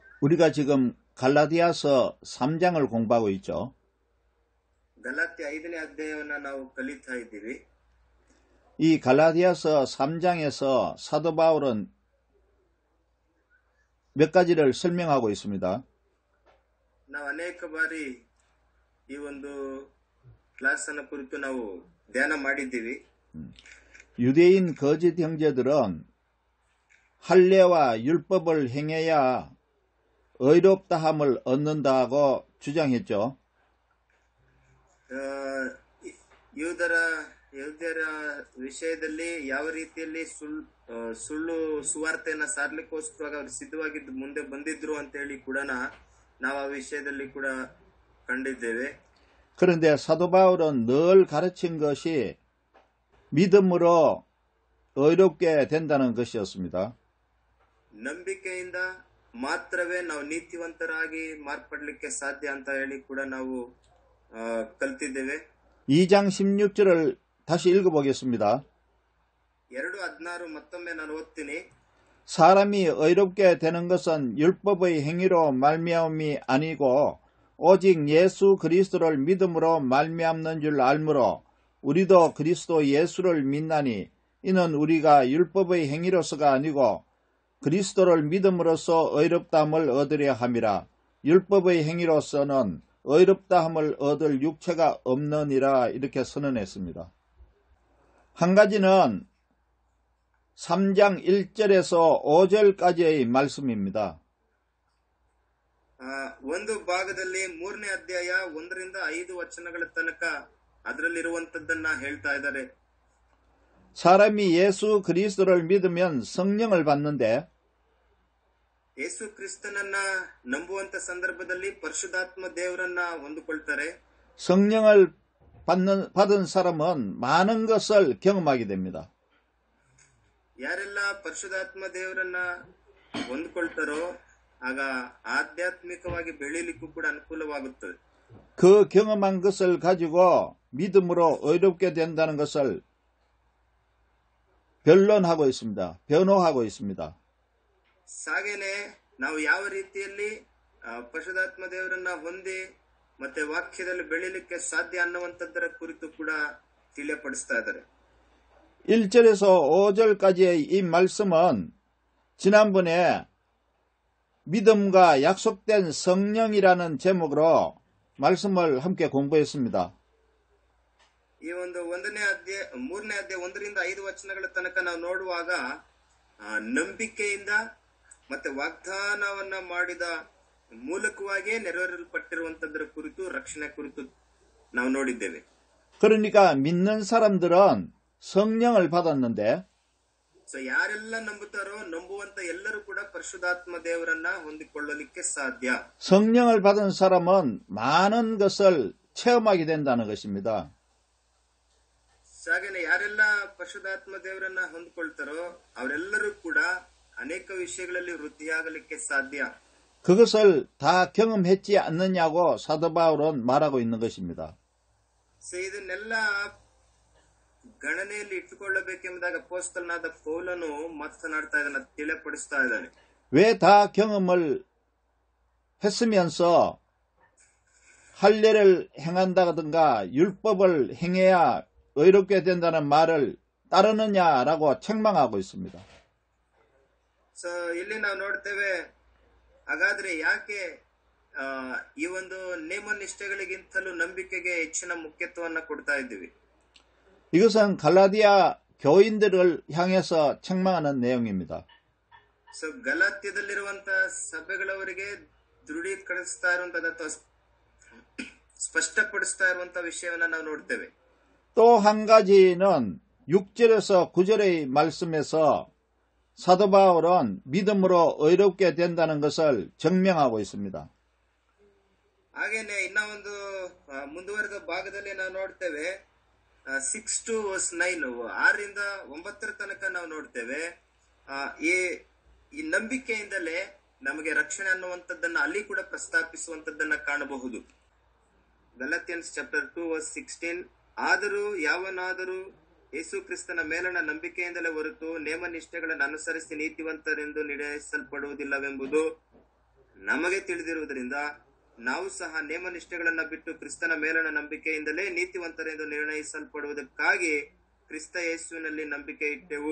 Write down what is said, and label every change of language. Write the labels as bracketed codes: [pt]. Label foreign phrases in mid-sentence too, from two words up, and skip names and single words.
[ko] 우리가 지금 갈라디아서 3장을 공부하고 있죠. [kn] ಗಲಾತ್ಯ 5ನೇ ಅಧ್ಯಾಯವನ್ನು ನಾವು ಕಲಿತಾ ಇದ್ದೀವಿ. [ko] 이 갈라디아서 3장에서 사도 바울은 몇 가지를 설명하고 있습니다. [kn] ನಾವು ಅನೇಕ ಬಾರಿ ಈ ಒಂದು ಕ್ಲಾಸ್ ಅನ್ನು ಕುರಿತು ನಾವು ಧ್ಯಾನ ಮಾಡಿದ್ದೀವಿ. [ko] 유대인 거짓 형제들은 할례와 율법을 행해야 의롭다함을 얻는다고 주장했죠. [kn] ಯಹೂದ್ಯರ ವಿಷಯದಲ್ಲಿ ಯಾವ ರೀತಿಯಲ್ಲಿ ಸುಳ್ಳು ಸುವಾರ್ತೆಯನ್ನ ಸಾರ್ಲಿಕ್ಕೋಸ್ಕರ ಅವರು ಸಿದ್ಧವಾಗಿದ್ದು ಮುಂದೆ ಬಂದಿದ್ರು ಅಂತ ಹೇಳಿ ಕೂಡ ನಾವು ಆ ವಿಷಯದಲ್ಲಿ ಕೂಡ ಕಂಡಿದ್ದೇವೆ. [ko] 그런데 사도 바울은 늘 가르친 것이 믿음으로 의롭게 된다는 것이었습니다. [kn] ನಂಬಿಕೆಯಿಂದ ಮಾತ್ರವೇ ನಾವು ನೀತಿವಂತರಾಗಿ ಮಾರ್ಪಡ್ಲಿಕ್ಕೆ ಸಾಧ್ಯ ಅಂತ ಹೇಳಿ ಕೂಡ ನಾವು ಕಲ್ತಿದ್ದೇವೆ. [ko] 2장 16절을 다시 읽어보겠습니다. [kn] 2:16 ಮತ್ತೊಮ್ಮೆ ನಾನು ಓದ್ತೀನಿ. [ko] 사람이 의롭게 되는 것은 율법의 행위로 말미암음이 아니고 오직 예수 그리스도를 믿음으로 말미암는 줄 알므로 우리도 그리스도 예수를 믿나니 이는 우리가 율법의 행위로서가 아니고 그리스도를 믿음으로써 의롭다함을 얻으려 함이라. 율법의 행위로서는 의롭다함을 얻을 육체가 없느니라. 이렇게 선언했습니다. 한 가지는 3장 1절에서 5절까지의 말씀입니다. [kn] ಒಂದು ಭಾಗದಲ್ಲಿ 3ನೇ ಅಧ್ಯಾಯ 1ರಿಂದ 5 ವಚನಗಳ ತನಕ ಅದರಲ್ಲಿರುವಂತದ್ದನ್ನ ಹೇಳ್ತಾ ಇದ್ದಾರೆ. [ko] 사람이 예수 그리스도를 믿으면 성령을 받는데 [kn] ಯೇಸು ಕ್ರಿಸ್ತನನ್ನ ನಂಬುವಂತ ಸಂದರ್ಭದಲ್ಲಿ ಪರಿಶುದ್ಧಾತ್ಮ ದೇವರನ್ನ ಹೊಂದಿಕೊಳ್ತಾರೆ. [ko] 성령을 받은 사람은 많은 것을 경험하게 됩니다. [kn] ಯಾರೆಲ್ಲ ಪರಿಶುದ್ಧಾತ್ಮ ದೇವರನ್ನ ಹೊಂದಿಕೊಳ್ತಾರೋ ಆಗ ಆಧ್ಯಾತ್ಮಿಕವಾಗಿ ಬೆಳೀಲಿಕ್ಕೂ ಕೂಡ ಅನುಕೂಲವಾಗುತ್ತದೆ. [ko] 그 경험한 것을 가지고 믿음으로 의롭게 된다는 것을 변론하고 있습니다. 변호하고 있습니다. [kn] ಹಾಗೇನೆ ನಾವು ಯಾವ ರೀತಿಯಲ್ಲಿ ಪರಿಶುದ್ಧಾತ್ಮ ದೇವರನ್ನ ಹೊಂದಿ ಮತ್ತೆ ವಾಕ್ಯದಲ್ಲಿ ಬೆಳೀಲಿಕ್ಕೆ ಸಾಧ್ಯ ಅನ್ನುವಂಥದ್ದರ ಕುರಿತು ಕೂಡ ತಿಳಿಯಪಡಿಸ್ತಾ ಇದ್ದಾರೆ. [ko] 1절에서 5절까지의 이 말씀은 지난번에 믿음과 약속된 성령이라는 제목으로 말씀을 함께 공부했습니다. [kn] ಈ ಒಂದು 3ನೇ ಅಧ್ಯಾಯ 1ರಿಂದ 5 ವಚನಗಳ ತನಕ ನಾವು ನೋಡುವಾಗ ನಂಬಿಕೆಯಿಂದ ಮತ್ತೆ ವಾಗ್ದಾನವನ್ನ ಮಾಡಿದ ಮೂಲಕವಾಗಿಯೇ ನೆರವೇರಲ್ಪಟ್ಟಿರುವಂತದ್ದರ ಕುರಿತು ರಕ್ಷಣೆ ಕುರಿತು ನಾವು ನೋಡಿದ್ದೇವೆ. [ko] 그러니까 믿는 사람들은 성령을 받았는데 [kn] ಯಾರೆಲ್ಲ ನಂಬುತ್ತಾರೋ ನಂಬುವಂತ ಎಲ್ಲರೂ ಕೂಡ ಪರಿಶುದ್ಧಾತ್ಮ ದೇವರನ್ನ ಹೊಂದಿಕೊಳ್ಳಲಿಕ್ಕೆ ಸಾಧ್ಯ. [ko] 성령을 받은 사람은 많은 것을 체험하게 된다는 것입니다. [kn] ಹಾಗೇನೆ ಯಾರೆಲ್ಲ ಪರಿಶುದ್ಧಾತ್ಮ ದೇವರನ್ನ ಹೊಂದಿಕೊಳ್ತಾರೋ ಅವರೆಲ್ಲರೂ ಕೂಡ ಅನೇಕ ವಿಷಯಗಳಲ್ಲಿ ವೃದ್ಧಿಯಾಗಲಿಕ್ಕೆ ಸಾಧ್ಯ. [ko] 그것을 다 경험했지 않느냐고 사도 바울은 말하고 있는 것입니다. [kn] ಇದನ್ನೆಲ್ಲ ಗಣನೆಯಲ್ಲಿ ಇಟ್ಟುಕೊಳ್ಳಬೇಕೆಂಬುದಾಗಿ ಅಪೊಸ್ತಲನಾದ ಪೌಲನು ಮಾತನಾಡ್ತಾ ಇದ್ದಾನೆ, ತಿಳಿಪಡಿಸ್ತಾ ಇದ್ದಾನೆ. [ko] 왜 다 경험을 했으면서 할례를 행한다든가 율법을 행해야 의롭게 된다는 말을 따르느냐라고 책망하고 있습니다. [kn] ಇಲ್ಲಿ ನಾವು ನೋಡ್ತೇವೆ, ಹಾಗಾದ್ರೆ ಯಾಕೆ ಈ ಒಂದು ನೇಮ ನಿಷ್ಠೆಗಳಿಗಿಂತಲೂ ನಂಬಿಕೆಗೆ ಹೆಚ್ಚಿನ ಮುಖ್ಯತ್ವವನ್ನು ಕೊಡ್ತಾ ಇದ್ದೀವಿ? [ko] 이것은 갈라디아 교인들을 향해서 책망하는 내용입니다. [kn] ಗಲಾತ್ಯದಲ್ಲಿರುವಂತ ಸಭೆಗಳವರಿಗೆ ದೃಢೀಕರಿಸ್ತಾ ಇರುವಂತದ್ದು ಅಥವಾ ಸ್ಪಷ್ಟಪಡಿಸ್ತಾ ಇರುವಂತ ವಿಷಯವನ್ನ ನಾವು ನೋಡ್ತೇವೆ. [ko] 또 한 가지는 6절에서 9절의 말씀에서 사도 바울은 믿음으로 의롭게 된다는 것을 증명하고 있습니다. [kn] ಹಾಗೇನೆ ಇನ್ನ ಒಂದು ಮುಂದುವರೆದ ಭಾಗದಲ್ಲಿ ನಾವು ನೋಡ್ತೇವೆ [en] 6 to verse 9 [kn] 6ರಿಂದ 9 ತನಕ ನಾವು ನೋಡ್ತೇವೆ. ಈ ನಂಬಿಕೆಯಿಂದಲೇ ನಮಗೆ ರಕ್ಷಣೆ ಅನ್ನುವಂಥದ್ದನ್ನ ಅಲ್ಲಿ ಕೂಡ ಪ್ರಸ್ತಾಪಿಸುವಂತದ್ದನ್ನ ಕಾಣಬಹುದು. [en] Galatians chapter 2 verse 16 [kn] ಆದರೂ ಯಾವನಾದರೂ ಯೇಸು ಕ್ರಿಸ್ತನ ಮೇಲಣ ನಂಬಿಕೆಯಿಂದಲೇ ಹೊರತು ನೇಮ ನಿಷ್ಠೆಗಳನ್ನು ಅನುಸರಿಸಿ ನೀತಿವಂತರೆಂದು ನಿರ್ಣಯಿಸಲ್ಪಡುವುದಿಲ್ಲವೆಂಬುದು ನಮಗೆ ತಿಳಿದಿರುವುದರಿಂದ ನಾವು ಸಹ ನೇಮ ನಿಷ್ಠೆಗಳನ್ನ ಬಿಟ್ಟು ಕ್ರಿಸ್ತನ ಮೇಲಣ ನಂಬಿಕೆಯಿಂದಲೇ ನೀತಿವಂತರೆಂದು ನಿರ್ಣಯಿಸಲ್ಪಡುವುದಕ್ಕಾಗಿ ಕ್ರಿಸ್ತ ಯೇಸುವಿನಲ್ಲಿ ನಂಬಿಕೆ ಇಟ್ಟೆವು.